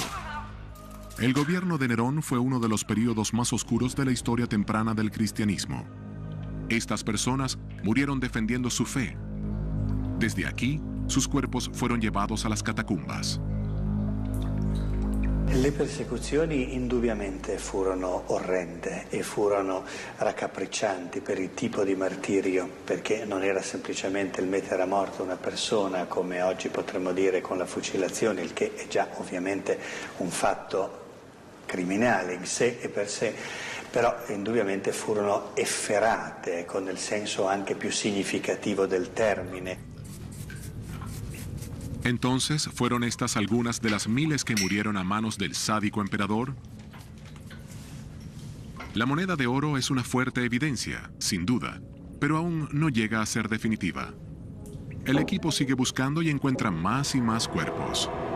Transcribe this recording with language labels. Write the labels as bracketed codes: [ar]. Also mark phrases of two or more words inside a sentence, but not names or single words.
[es] El gobierno de Nerón fue uno de los períodos más oscuros de la historia temprana del cristianismo. Estas personas murieron defendiendo su fe. Desde aquí, sus cuerpos fueron llevados a las catacumbas. [it] Le persecuzioni indubbiamente furono orrende e furono raccapriccianti per il tipo di martirio, perché non era semplicemente il mettere a morte una persona, come oggi potremmo dire con la fucilazione, il che è già ovviamente un fatto criminale in sé e per sé, però indubbiamente furono efferate, con il senso anche più significativo del termine. [es] Entonces, ¿fueron estas algunas de las miles que murieron a manos del sádico emperador? La moneda de oro es una fuerte evidencia, sin duda, pero aún no llega a ser definitiva. El equipo sigue buscando y encuentra más y más cuerpos.